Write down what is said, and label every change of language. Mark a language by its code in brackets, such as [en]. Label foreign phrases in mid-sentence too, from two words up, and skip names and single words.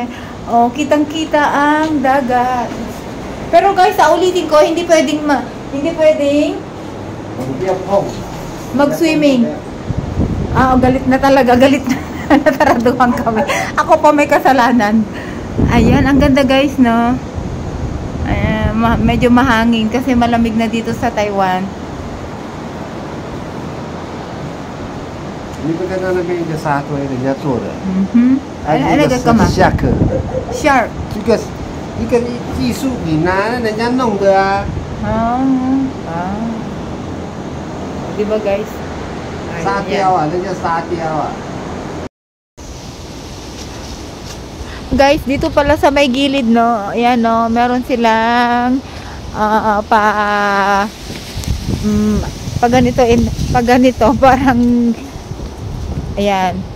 [tl] Oh, kitang-kita ang dagat. Pero guys, ulitin ko, hindi pwedeng mag-swimming. Galit na talaga, galit na. Nataraduhan kami. Ako pa may kasalanan. Ayan, ang ganda guys, no? Ayan, medyo mahangin kasi malamig na dito sa Taiwan. [zh] 你不跟到那边一个沙堆，人家做的。那个干嘛？ Shark。 Shark。这个一个艺术品啊，人家弄的啊。 [tl] Diba guys? [zh] 沙雕啊，那叫沙雕啊。 [tl] Guys, dito pala sa may gilid, no? Ayan, no? Meron silang pag ganito, parang ayan.